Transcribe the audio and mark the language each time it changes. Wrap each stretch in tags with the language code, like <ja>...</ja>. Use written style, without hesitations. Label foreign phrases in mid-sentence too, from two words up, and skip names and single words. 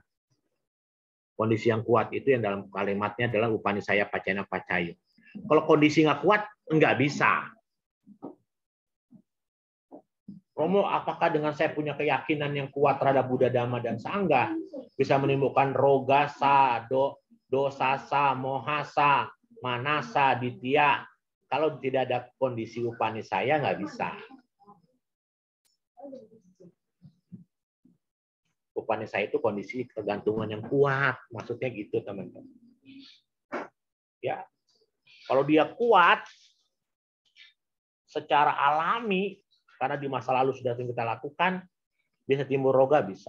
<id>Kondisi yang kuat itu yang dalam kalimatnya adalah</id> <pi>upanisaya pacena pacayo.</pi> <id>Kalau kondisi nggak kuat, nggak bisa. Romo, apakah dengan saya punya keyakinan yang kuat terhadap Buddha, Dhamma, dan Sangha bisa menimbulkan</id> <pi>rogasa, dosasa, mohasa, manasa, ditya?</pi> <id>Kalau tidak ada kondisi upanisaya, nggak bisa. Upanisaya itu kondisi kegantungan yang kuat, maksudnya gitu teman-teman. Ya, kalau dia kuat secara alami, karena di masa lalu sudah kita lakukan, bisa timbul roga, bisa.</id>